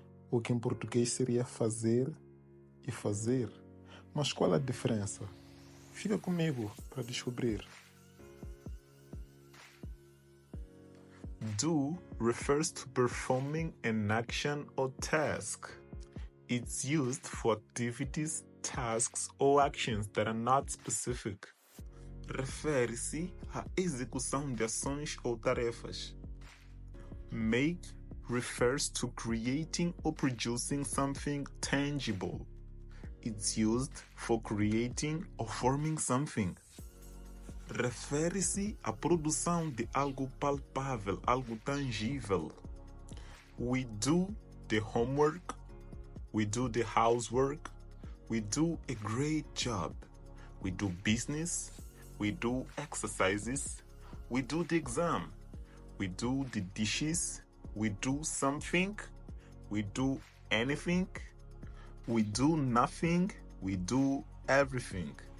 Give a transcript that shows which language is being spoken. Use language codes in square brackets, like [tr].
[pt] O que em português seria fazer e fazer. Mas qual a diferença? Fica comigo para descobrir. [en] Do refers to performing an action or task. It's used for activities, tasks or actions that are not specific. [pt] Refere-se à execução de ações ou tarefas. [en] Make refers to creating or producing something tangible. It's used for creating or forming something. [pt] Refere-se à produção de algo palpável, algo tangível. [en] We do the homework, we do the housework, we do a great job, we do business, we do exercises, we do the exam, we do the dishes, we do something, we do anything, we do nothing, we do everything.